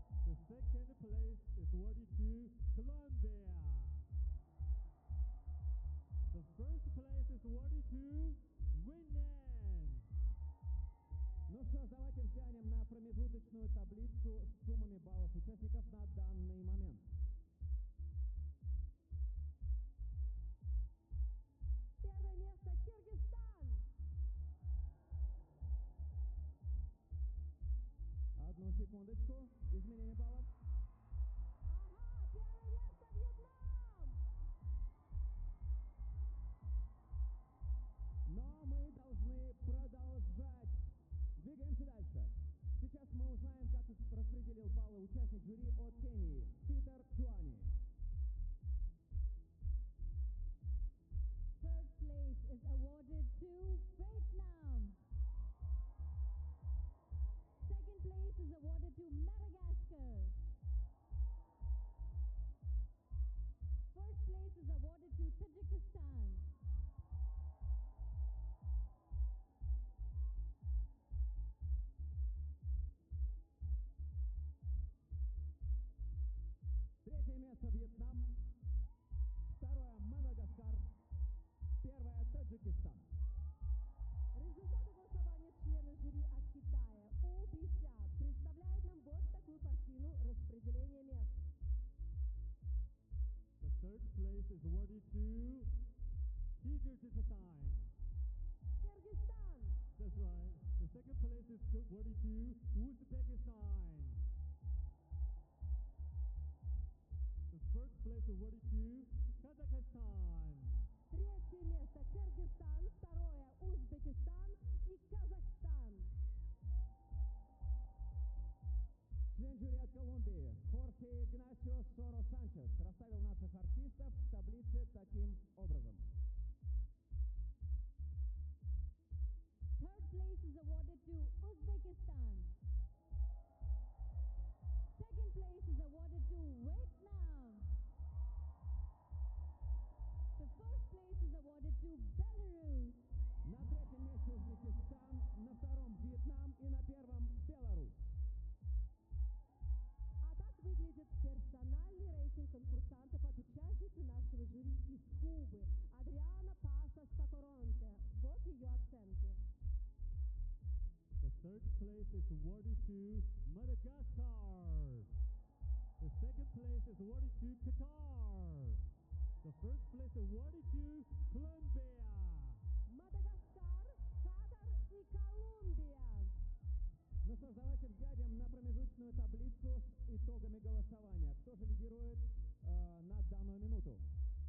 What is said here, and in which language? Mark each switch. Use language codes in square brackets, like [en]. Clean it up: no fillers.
[en] The second place is awarded to Colombia. The first place is awarded to Vietnam. [ru] Ну что ж, давайте взглянем на промежуточную таблицу с суммами баллов участников на данный момент. Первое место Киргизстан. Одну секундочку, изменение баллов. Ага, первое место Вьетнам! Но мы должны продолжать. Двигаемся дальше. Сейчас мы узнаем, как распределил баллы участник жюри от Кении, Питер Чуани. [en] Third place is awarded to Vietnam. Second place is awarded to Madagascar. First place is awarded to Tajikistan. [ru] Третье место Вьетнам. Второе Мадагаскар. Первое Таджикистан. Результаты голосования члена жюри от Китая убедят. Представляет нам вот такую картину распределения мест. [en] The third place is awarded to Kyrgyzstan. Kyrgyzstan. That's right. The second place is awarded to Uzbekistan. The first place is awarded to Kazakhstan. [ru] Третье место Киргизстан, второе Узбекистан и Казахстан. Член жюри от Колумбии Хорхе Игнасио Соро Санчес расставил наших артистов в таблице таким образом. [en] Third place place is awarded to Uzbekistan. Second place is awarded to Vietnam. The first place is awarded to Belarus. [ru] На третьем месте Узбекистан, на втором Вьетнам и на первом Беларусь. А так выглядит персональный рейтинг конкурсантов от участницы нашего жюри из Кубы. Адриана Паса Сакоронте. Вот ее оценки. [en] The third place is awarded to Madagascar. The second place is awarded to Qatar. The first place is awarded to Colombia. [ru] Madagascar, Qatar и Колумбия. Ну что ж, давайте взглянем на промежуточную таблицу с итогами голосования. Кто же лидирует на данную минуту?